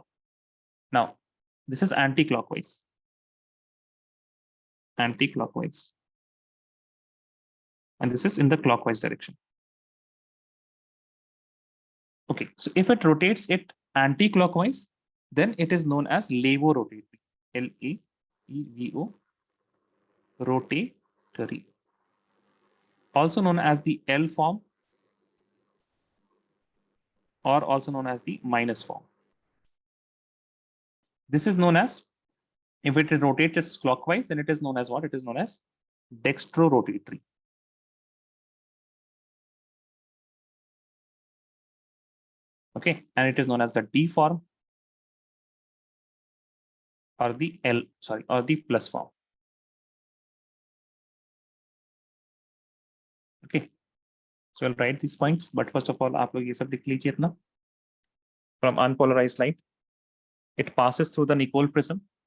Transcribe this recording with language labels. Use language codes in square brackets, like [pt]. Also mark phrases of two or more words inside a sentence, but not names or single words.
[en] Now, this is anti-clockwise. Anti-clockwise. and this is in the clockwise direction. Okay, so if it rotates it anti-clockwise, then it is known as levorotatory. L-A-E-V-O, rotatory. Also known as the L form, or also known as the minus form. This is known as, if it rotates clockwise, then it is known as what? It is known as dextrorotatory. Okay, and it is known as the D form, or the L, sorry, or the plus form. Okay, so I'll write these points, but first of all, [hi] आप लोग ये सब लिख लीजिए अपना. [en] From unpolarized light, it passes through the Nicol prism.